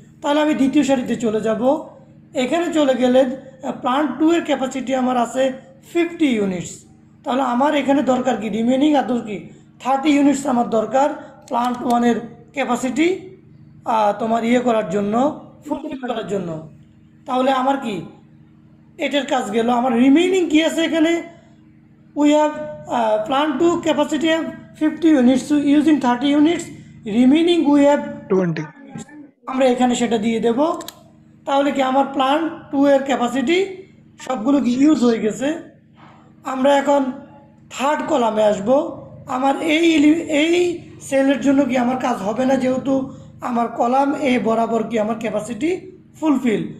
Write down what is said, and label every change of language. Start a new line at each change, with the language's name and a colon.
Bangla: তাহলে আমি দ্বিতীয় সারিতে চলে যাব। এখানে চলে গেলে প্লান্ট টু এর ক্যাপাসিটি আমার আছে 50 ইউনিটস। তাহলে আমার এখানে দরকার কি রিমেনিং আর কি 30 ইউনিটস আমার দরকার প্লান্ট ওয়ানের ক্যাপাসিটি তোমার ইয়ে করার জন্য, ফুলফিল করার জন্য। তাহলে আমার কি এটার কাজ গেল। আমার রিমেইনিং কি আছে এখানে,
English: we have plant 2 capacity of 50 units, so using 30 units remaining we have 20
Bangla: আমরা এখানে সেটা দিয়ে দেব। তাহলে কি আমার প্লান্ট 2 এর ক্যাপাসিটি সবগুলো কি ইউজ হয়ে গেছে। আমরা এখন থার্ড কলামে আসব। আমার এই সেলের জন্য কি আমার কাজ হবে না, যেহেতু আমার কলাম এ বরাবর কি আমার ক্যাপাসিটি ফুলফিল।